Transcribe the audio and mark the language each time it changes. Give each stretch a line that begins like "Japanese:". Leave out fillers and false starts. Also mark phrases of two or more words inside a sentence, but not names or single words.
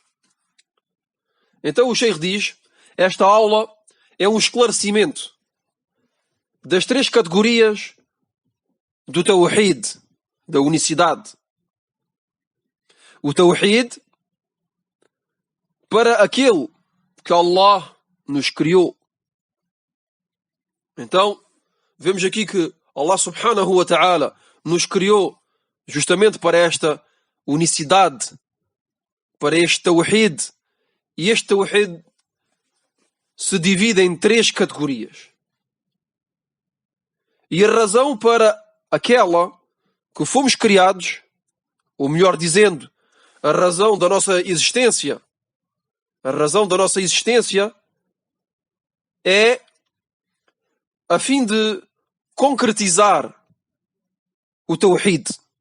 Portuguese: Então o Sheikh diz, esta aula é um esclarecimento das três categorias do Tawhid, da unicidade. O Tawhid para aquele que Allah nos criou. Então, vemos aqui que Allah
Arabic: سبحانه وتعالى
Portuguese: nos criou justamente para esta unicidade, para este Tawhid. E este Tawhid se divide em três categorias. E a razão para aquela que fomos criados, ou melhor dizendo, a razão da nossa existência, é a fim de concretizar o Tawhid.